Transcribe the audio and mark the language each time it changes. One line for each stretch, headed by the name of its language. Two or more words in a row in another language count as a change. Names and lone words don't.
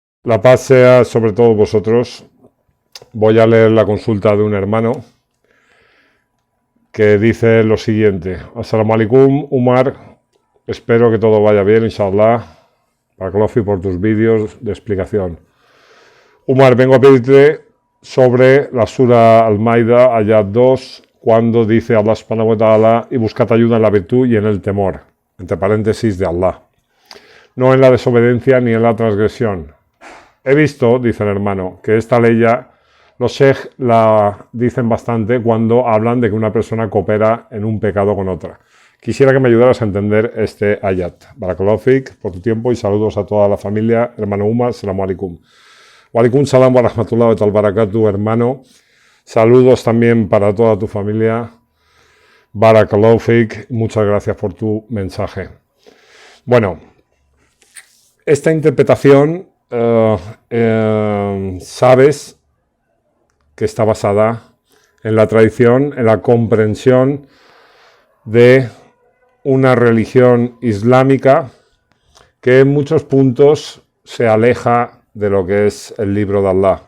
Spanish: La paz sea sobre todos vosotros. Voy a leer la consulta de un hermano que dice lo siguiente.
Arabic: السلام عليكم, Umar.
Spanish: Espero que todo vaya bien, inshallah. Barakallahu por tus vídeos de explicación. Umar, vengo a pedirte sobre la Sura Al-Maida, ayat 2, cuando dice
Arabic: الله سبحانه وتعالى,
Spanish: y buscad ayuda en la virtud y en el temor, entre paréntesis, de Allah. No en la desobediencia ni en la transgresión. He visto, dice el hermano, que esta ley ya los sheikh la dicen bastante cuando hablan de que una persona coopera en un pecado con otra. Quisiera que me ayudaras a entender este ayat.
Arabic: بارك الله فيك
Spanish: por tu tiempo y saludos a toda la familia. Hermano Umar,
Arabic: سلام عليكم. وعليكم السلام ورحمة الله وبركاته,
Spanish: hermano. Saludos también para toda tu familia.
Arabic: بارك الله فيك.
Spanish: Muchas gracias por tu mensaje. Bueno, esta interpretación sabes que está basada en la tradición, en la comprensión de una religión islámica que en muchos puntos se aleja de lo que es el libro de Allah.